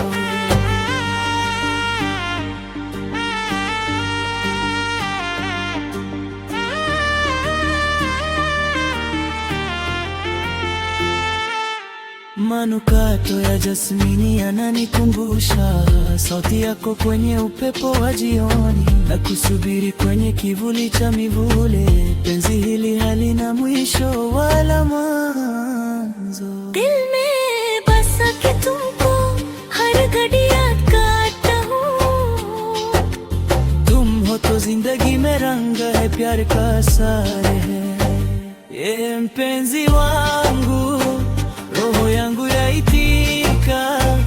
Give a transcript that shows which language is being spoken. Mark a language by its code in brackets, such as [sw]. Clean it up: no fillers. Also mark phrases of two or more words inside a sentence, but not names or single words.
[sw] Manukato ya jasmini yananikumbusha sauti yako kwenye upepo wa jioni, na kusubiri kwenye kivuli cha mivule. Penzi hili halina mwisho wala mwanzo. [hi] दिल में बसा के तुमको हर घड़ी याद करता हूँ। तुम हो तो जिंदगी में रंग है, प्यार का असर है। [sw] ये mpenzi wangu, roho yangu yaitika